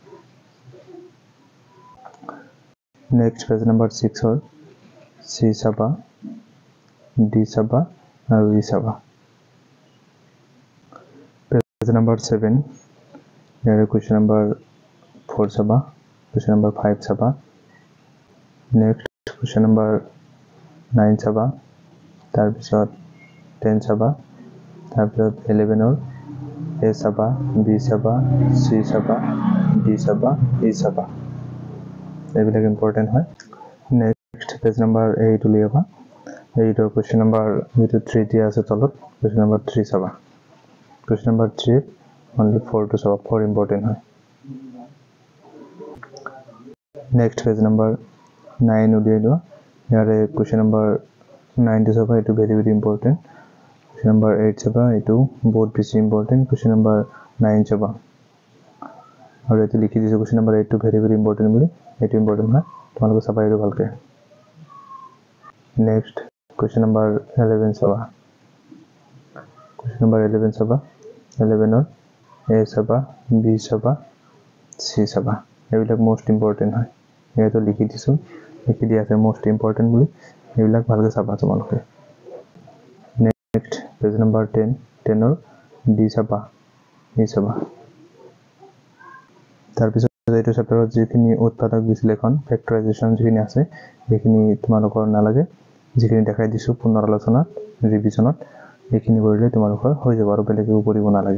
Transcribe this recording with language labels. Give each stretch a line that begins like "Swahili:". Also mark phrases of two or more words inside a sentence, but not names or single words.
English: next page number
Assamese: 6 ৰ সি চাবা, ডি চাবা আৰু ই চাবা। পেজ নম্বৰ 7 ইয়াৰে
English: question number
Assamese: 4 চাবা,
English: question number 5 চাবা। next question number
Assamese: 9 চাবা, তাৰ পিছত 10 চাবা, তাৰ পিছত 11 ৰ a চাবা, b চাবা, c চাবা, d চাবা, e চাবা। এইবিলাক ইম্পৰ্টেন্ট হয়।
English: next page number
Assamese: 8 উলিয়াবা। 8 ৰ
English: question number
Assamese: যেটো 3 দিয়া আছে তলত
English: question number
Assamese: 3 চাবা।
English: question number 3 only 4 to চাবা।
Assamese: 4 ইম্পৰ্টেন্ট হয়।
English: next page number
Assamese: 9 উলিয়াই লোৱা। ইয়াৰে
English: question number
Assamese: 9 টো চাবা, এটো
English: very important। question number
Assamese: 8 চাবা, এটো বহুত বেছি important।
English: question number
Assamese: 9 চাবা আৰু এটো লিখি দিছো
English: question number
Assamese: 8 টো
English: very important
Assamese: বুলি। এটো important হয়, তোমালোকে চাবা এটো ভালকে।
English: next question number
Assamese: 11 চাবা।
English: question number
Assamese: 11 চাবা। 11 ৰ a চাবা, b চাবা, c চাবা। এইবিলাক
English: most important
Assamese: হয়। ইয়াতে লিখি দিছো, লিখি দিয়া আছে
English: most important
Assamese: বুলি। এইবিলাক ভালকে চাবা তোমালোকে।
English: next page number
Assamese: 10 ৰ d চাবা, e চাবা। তাৰ পিছত এইটো চেপ্টাৰত যিখিনি উৎপাদক বিশ্লেষণ ফেক্টৰাইজেশ্যন যিখিনি আছে সেইখিনি তোমালোকৰ নালাগে। যিখিনি দেখাই দিছো পুনৰ আলোচনাত ৰিভিজনত এইখিনি কৰিলে তোমালোকৰ হৈ যাব আৰু বেলেগ একো কৰিব নালাগে।